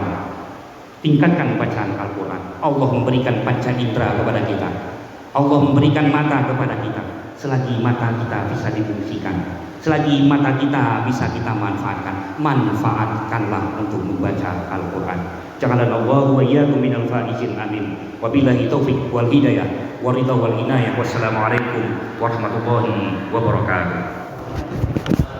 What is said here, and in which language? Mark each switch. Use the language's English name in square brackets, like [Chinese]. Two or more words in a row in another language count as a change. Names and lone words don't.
[Indonesian] Tingkatkan bacaan Al-Quran. Allah memberikan panca indera kepada kita. Allah memberikan mata kepada kita. Selagi mata kita bisa difungsikan, selagi mata kita bisa kita manfaatkan, manfaatkanlah untuk membaca Al-Quran. [Arabic] جعلنا الله وإياكم من الفائزين، آمين. وبالله التوفيق والهداية والرضا والعناية. والسلام عليكم ورحمة الله وبركاته.